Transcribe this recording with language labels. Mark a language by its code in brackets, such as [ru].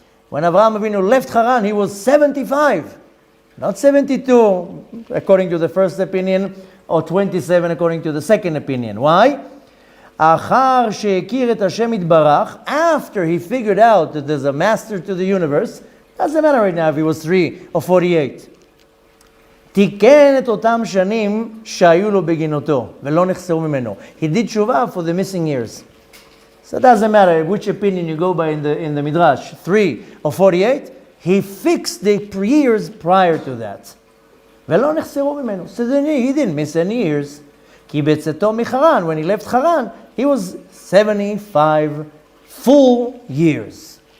[en] When Avraham Avinu left Haran, he was 75. Not 72, according to the first opinion, or 27 according to the second opinion. Why? [he] אחר שהכיר את השם יתברך, [en] after he figured out that there's a master to the universe, doesn't matter right now if he was 3 or 48. [he] תיקן את אותם שנים שהיו לו בגינותו, ולא נחסרו ממנו. [en] He did tshuva for the missing years. So it doesn't matter which opinion you go by in the Midrash, 3 or 48, he fixed the years prior to that. [he] ולא נחסרו ממנו. [en] So then he didn't miss any years. [he] כי בצאתו מחרן, [en] when he left Haran, he was 75 full years.